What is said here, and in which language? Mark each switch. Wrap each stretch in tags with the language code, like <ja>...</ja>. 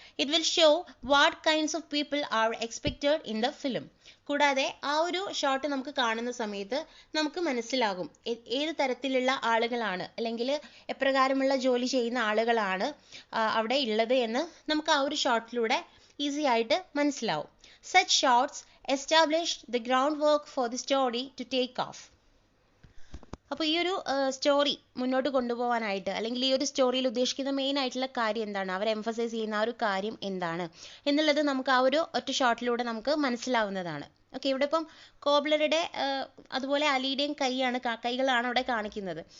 <en>It will show what kinds of people are expected in the film.</en> <ml>കൂടാതെ ആ ഒരു shot നമുക്ക് കാണുന്ന സമയത്ത് നമുക്ക് മനസ്സിലാകും ഏത് തരത്തിലുള്ള ആളുകളാണ് അല്ലെങ്കിൽ എപ്രകാരമുള്ള ജോലി ചെയ്യുന്ന ആളുകളാണ് അവിടെ ഉള്ളത് എന്ന് നമുക്ക് ആ ഒരു ഷോട്ടിലൂടെ ഈസി ആയിട്ട് മനസ്സിലാവും.</ml> <en>Such shots established the groundwork for the story to take off.</en> <ml>അപ്പോൾ ഈ ഒരു സ്റ്റോറി മുന്നോട്ട് കൊണ്ടുപോകാനായിട്ട് അല്ലെങ്കിൽ ഈ ഒരു സ്റ്റോറിയിൽ ഉദ്ദേശിക്കുന്ന മെയിൻ ആയിട്ടുള്ള കാര്യം എന്താണ്, അവർ എംഫസൈസ് ചെയ്യുന്ന ആ ഒരു കാര്യം എന്താണ് എന്നുള്ളത് നമുക്ക് ആ ഒരു ഒറ്റ ഷോട്ടിലൂടെ നമുക്ക് മനസ്സിലാവുന്നതാണ്. ഓക്കെ, ഇവിടെ ഇപ്പം കോബ്ലറുടെ അതുപോലെ അലിയുടെയും കൈകളാണ് അവിടെ കാണിക്കുന്നത്.</ml>